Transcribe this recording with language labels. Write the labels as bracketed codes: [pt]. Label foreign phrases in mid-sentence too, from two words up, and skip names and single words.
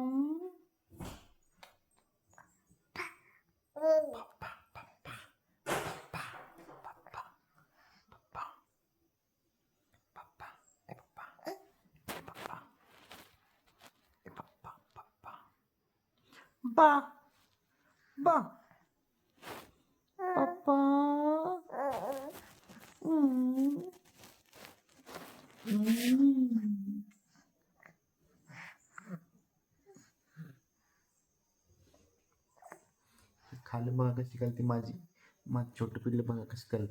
[mr] papa papa papa papa papa papa papa papa papa papa ba ba papa mm. Mm. खाली बघा कशी करते माझी छोटं पिल्लं बघा कशी करते.